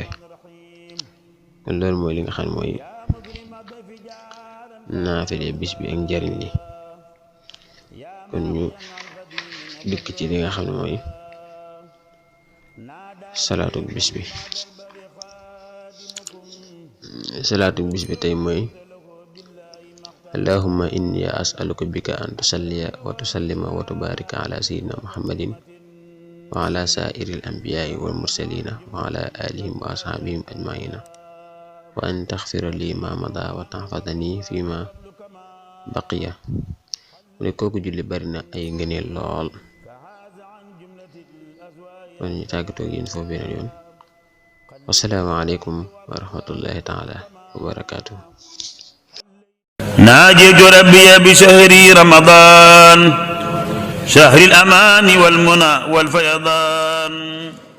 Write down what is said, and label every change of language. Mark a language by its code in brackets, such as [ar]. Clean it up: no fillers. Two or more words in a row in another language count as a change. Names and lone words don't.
[wo] kon loolu mooy li nga xam ne mooy naafile bis bi ak njariñ li. kon ñu dikk ci li nga xam ne mooy salaatu bis bi. salaatu bis bi tey mooy [ar] اللهم إني أسألك بك أن تصلي وتسلم وتبارك على سيدنا محمد وعلى سائر الأنبياء والمرسلين وعلى آلهم وأصحابهم أجمعين وأن تغفر لي ما مضى وتحفظني فيما بقي. [wo] mu ne kooku julli bari na ay ngëneel lool. kon ñu tàggatoo ak yéen foofu beneen yoon. [ar] والسلام عليكم ورحمة الله تعالى وبركاته. ناجيت ربي بشهر رمضان شهر الأمان والمنى والفيضان.